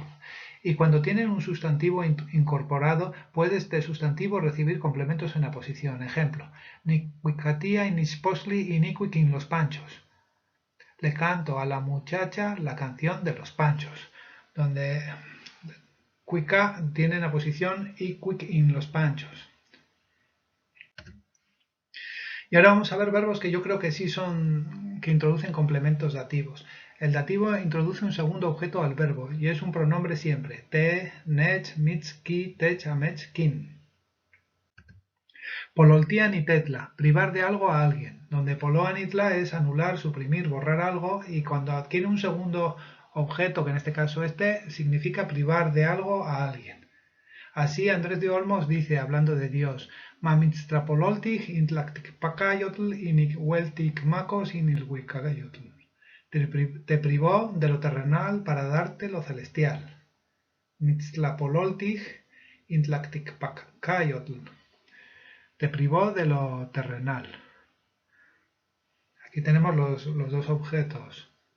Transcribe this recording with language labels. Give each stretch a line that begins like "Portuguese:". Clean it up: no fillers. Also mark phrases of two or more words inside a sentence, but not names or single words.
Spanish: Y cuando tienen un sustantivo incorporado, puede este sustantivo recibir complementos en la posición.
Classical Nahuatl: Ejemplo, nicuicatia inisposli iniquiquin los panchos.
Spanish: Le canto a la muchacha la canción de los panchos, donde cuica tiene la posición y quick in los panchos. Y ahora vamos a ver verbos que yo creo que sí son, que introducen complementos dativos. El dativo introduce un segundo objeto al verbo y es un pronombre siempre.
Classical Nahuatl: Te, nech, mitz, ki, tech, amech, kin.
Spanish: Pololtian y tetla, privar de algo a alguien, donde poloan y tla es anular, suprimir, borrar algo, y cuando adquiere un segundo objeto, que en este caso significa privar de algo a alguien. Así Andrés de Olmos dice, hablando de Dios,
Classical Nahuatl: Mamitztrapololtig intlacticpacayotl inicueltic macos inilhuicagayotl.
Spanish: Te privó de lo terrenal para darte lo celestial.
Classical Nahuatl: Mitztlapololtig intlacticpacayotl.
Spanish: Te privó de lo terrenal. Aquí tenemos los dos objetos.